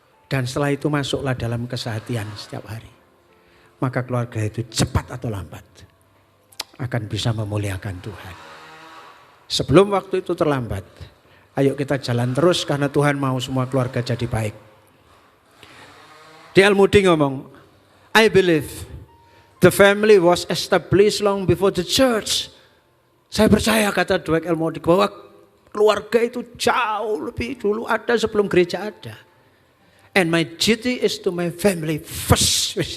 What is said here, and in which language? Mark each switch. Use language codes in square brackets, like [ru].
[id] Dan setelah itu masuklah dalam kesehatian setiap hari. Maka keluarga itu cepat atau lambat akan bisa memuliakan Tuhan. Sebelum waktu itu terlambat, ayo kita jalan terus karena Tuhan mau semua keluarga jadi baik. D.L. Moody ngomong, [en] I believe the family was established long before the church. [id] Saya percaya, kata D.L. Moody, bahwa keluarga itu jauh lebih dulu ada sebelum gereja ada. [en] And my duty is to my family first.